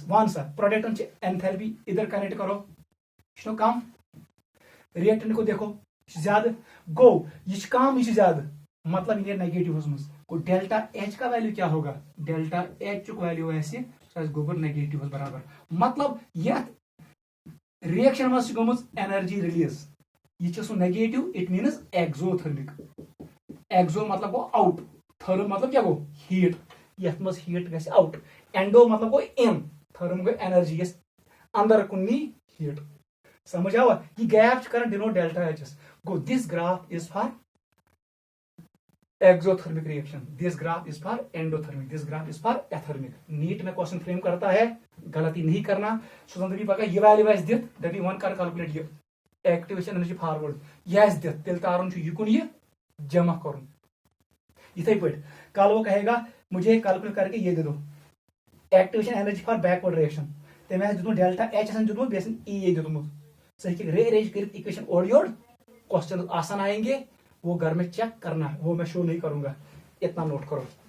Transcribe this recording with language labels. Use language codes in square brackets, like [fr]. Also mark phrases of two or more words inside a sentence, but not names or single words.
[ks] वन सा प्रोडक्ट एंथैल्पी इधर कनेक्ट करो, कम, रिएक्टेंट को देखो ज्यादा, गो यह कम यह ज्यादा, मतलब ये नेगेटिव को डेल्टा एच का वैल्यू क्या होगा, डेल्टा एच वैल्यू ऐसे गोबर नेगेटिव बराबर, मतलब यह रिएक्शन मज गोमुज एनर्जी रिलीज, यह सो नेगेटिव, [en] it means exothermic. [ks] एक्सो मतलब [en] go out, [ks] थर्म मतलब क्या गो हीट, यथ मज हीट गस आउट, एंडो मतलब गो इन, थर्म गो एनर्जी अंदर कुन हीट। समझ आवा, ये गैप कर डिनोट डेल्टा एच गो, [en] this graph is for exothermic reaction, this graph is for endothermic, this graph is for athermic. [hi] नीट में क्वेश्चन फ्रेम करता है, गलती नहीं करना। [ks] सुन दबी पका यह वैल्यू आस दित, दबी वन कर कैलकुलेट ये [en] activation energy forward, [ks] यह आस दित, तेल तारुन युकुन ये जमा कर इथे पे। [hi] कल वो कहेगा मुझे कैलकुलेट करके ये दे दो [en] activation energy for backward reaction, [hi] तमें दितुत डेल्टा एच दितुत बेस ई दितुत, सह रीअरेंज कर इक्वेशन ओर योर, क्वेश्चन आसान आएंगे, वो घर में चेक करना है, वो मैं शो नहीं करूंगा, इतना नोट करो।